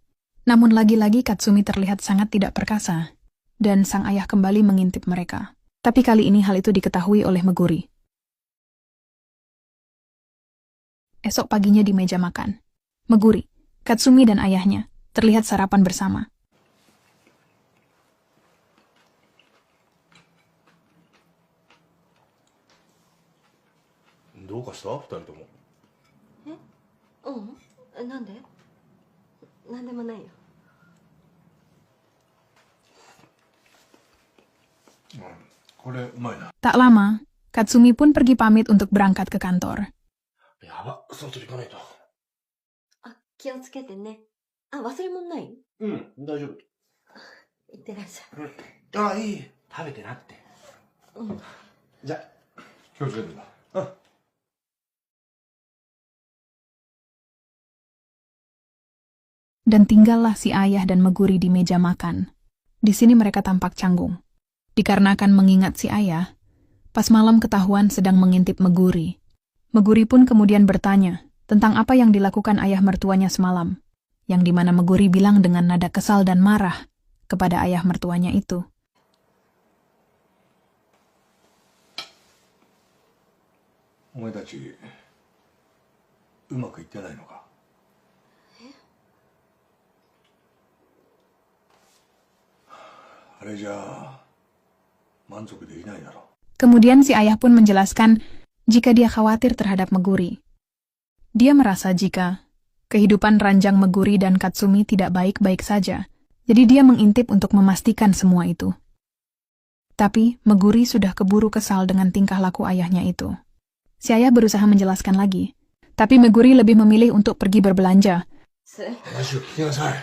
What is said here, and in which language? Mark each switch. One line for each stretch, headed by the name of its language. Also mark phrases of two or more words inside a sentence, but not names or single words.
Indonesian: Namun lagi-lagi Katsumi terlihat sangat tidak perkasa, dan sang ayah kembali mengintip mereka. Tapi kali ini hal itu diketahui oleh Meguri. Esok paginya di meja makan, Meguri, Katsumi dan ayahnya terlihat sarapan bersama.
Japanese: どうかした二人とも。なんで？なんでもないよ。これうまいな。
Indonesian: Tak lama, Katsumi pun pergi pamit untuk berangkat ke kantor.
Japanese: やば、外行かないと。気をつけてね。忘れ物ない？うん、大丈夫。いってらっしゃい。いい。食べてなって。じゃあ、気をつけてんだ。
Indonesian: Dan tinggallah si ayah dan Meguri di meja makan. Di sini mereka tampak canggung. Dikarenakan mengingat si ayah, pas malam ketahuan sedang mengintip Meguri. Meguri pun kemudian bertanya tentang apa yang dilakukan ayah mertuanya semalam, yang dimana Meguri bilang dengan nada kesal dan marah kepada ayah mertuanya itu.
Japanese: お前たち、うまくいってないのか。あれじゃあ、満足できないだろう。
Indonesian: Kemudian si ayah pun menjelaskan jika dia khawatir terhadap Meguri. Dia merasa jika kehidupan ranjang Meguri dan Katsumi tidak baik-baik saja, jadi dia mengintip untuk memastikan semua itu. Tapi Meguri sudah keburu kesal dengan tingkah laku ayahnya itu. Si ayah berusaha menjelaskan lagi, tapi Meguri lebih memilih untuk pergi berbelanja.
Japanese: 話を聞きなさい。